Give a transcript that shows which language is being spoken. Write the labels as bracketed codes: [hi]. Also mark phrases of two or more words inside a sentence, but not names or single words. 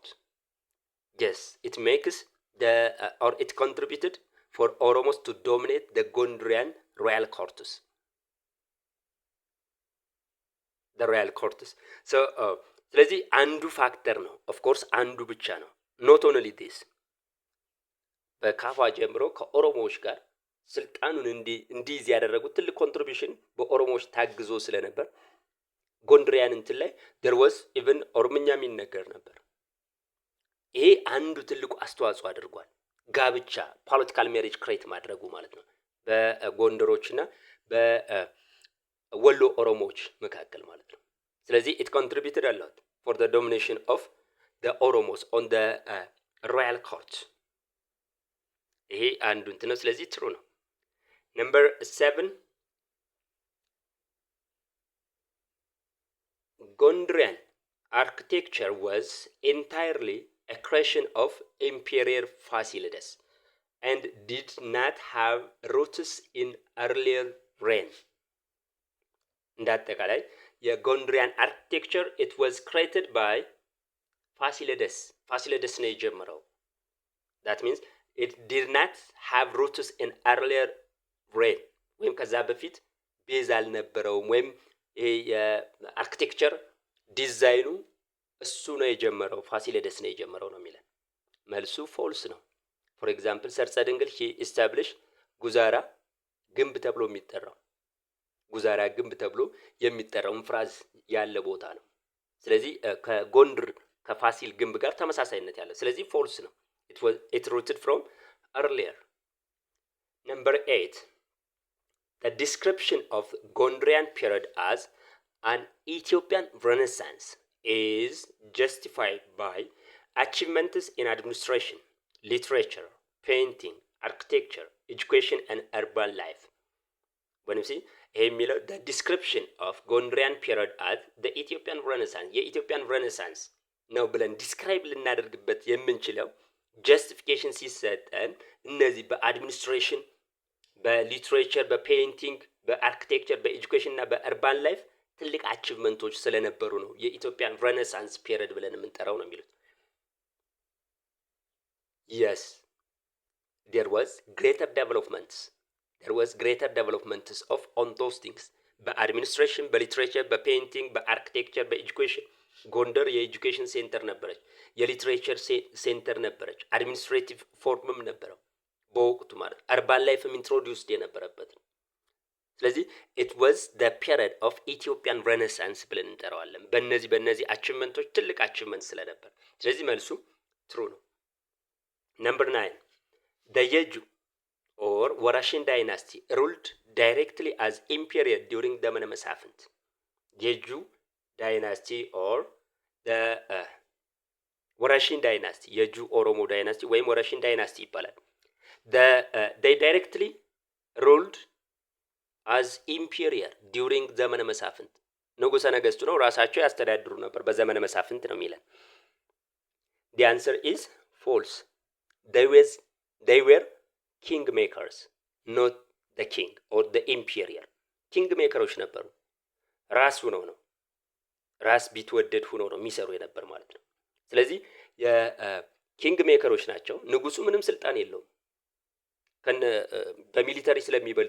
[en] Yes, it makes the or it contributed for Oromos to dominate the Gondrian royal courts. The royal courts. [am] So ስለዚህ አንዱ ፋክተር ነው። [en] of course [am] አንዱ ብቻ ነው። [en] not only this [am] በካፋ ጀምሮ ከኦሮሞዎች ጋር ስልጣኑን እንዲይዝ ያደረጉት ትልቅ ኮንትሪቢዩሽን በኦሮሞዎች ታግዞ ስለነበር ጎንድሪያን እንትን ላይ [en] there was even [am] ኦሮምኛ የሚነገር ነበር። ይሄ አንዱ ትልቁ አስተዋጽኦ አድርጓል። ጋብቻ [en] political marriage create [am] ማድረጉ ማለት ነው በጎንደሮችና በወሎ ኦሮሞዎች መካከል ማለት ነው። ስለዚህ [en] it contributed a lot for the domination of the Oromos on the royal court። [am] ይሄ አንዱ እንትን ነው። ስለዚህ ትሩ ነው። Number 7, [en] Gondrian architecture was entirely a creation of Emperor Fasilides and did not have roots in earlier reign. [am] እንዳጠቃላይ የጎንድሪያን አርኪቴክቸር [en] it was created by [am] ፋሲለደስ ነው የጀመረው። [en] that means it did not have roots in earlier reign [am] ወይም ከዛ በፊት ቤዝ አልነበረውም ወይም ይሄ የአርኪቴክቸር ዲዛይኑ እሱ ነው የጀመረው ፋሲለደስ ነው የጀመረው ነው የሚለን። መልሱ ፎልስ ነው። [en] for example [am] ሰርጸ ድንግል [en] he establish [am] ጉዛራ ግንብ ተብሎ የሚጠራው ጉዛራ ግንብ ተብሎ የሚጠራው ፍራዝ ያለ ቦታ ነው። ስለዚህ ከጎንድር ከፋሲል ግንብ ጋር ተመሳሳይነት ያለው ስለዚህ ፎልስ ነው። [en] it rooted from earlier. Number 8, the description of Gondrian period as an Ethiopian Renaissance is justified by achievements in administration, literature, painting, architecture, education, and urban life. When you see the description of Gondrian period as the Ethiopian Renaissance, [am] የኢትዮጵያን ሬኔሳንስ ነው ብለን ዲስክራይብ ልናደርግበት የምንችለው ጀስቲፊኬሽን ሲሰጠን እነዚህ በአድሚኒስትሬሽን በሊትሬቸር በፔይንቲንግ በአርኪቴክቸር በኤጁኬሽን እና በአርባን ላይፍ ትልቅ አቺቭመንቶች ስለነበሩ ነው የኢትዮጵያን [en] Renaissance period [am] ብለን የምንጠራው ነው የሚሉት። [en] yes there was greater developments of on those things [am] በአድሚኒስትሬሽን በሊትሬቸር በፔይንቲንግ በአርኪቴክቸር በኤጁኬሽን ጎንደር የኤጁኬሽን ሴንተር ነበረች፣ የሊትሬቸር ሴንተር ነበረች፣ አድሚኒስትሬቲቭ ፎርምም ነበረው በወቅቱ ማለት [en] urban lifeም introduced [am] የነበረበት ነው። ስለዚህ [en] it was the period of Ethiopian Renaissance [am] ብለን እንጠራዋለን በእነዚህ አቺቭመንቶች ትልቅ አቺቭመንት ስለነበር። ስለዚህ መልሱ ትሩ ነው። [en] Number 9, the Yeju or Warashin dynasty ruled directly as imperial during the [am] ዘመነ መሳፍንት። [en] Yeju dynasty or the Warashin dynasty [am] የጁ ኦሮሞ ዳይናስቲ ወይም ወራሽን ዳይናስቲ ይባላል። [en] they directly ruled as imperial during [am] ዘመነ መሳፍንት። ንጉሠ ነገሥቱ ነው ራሳቸው ያስተዳድሩ ነበር በዘመነ መሳፍንት ነው የሚለን። [en] the answer is false. they were king makers, not the king or the imperial. king makers [am] ነበሩ። ራስ ሆነው ነው ራስ ቢትወደድ ሆኖ ነው የሚሰሩ የነበር ማለት ነው። ስለዚህ የኪንግ ሜከሮች ናቸው። ንጉሱ ምንም ስልጣን የለውም በሚሊተሪ ስለሚበልጡ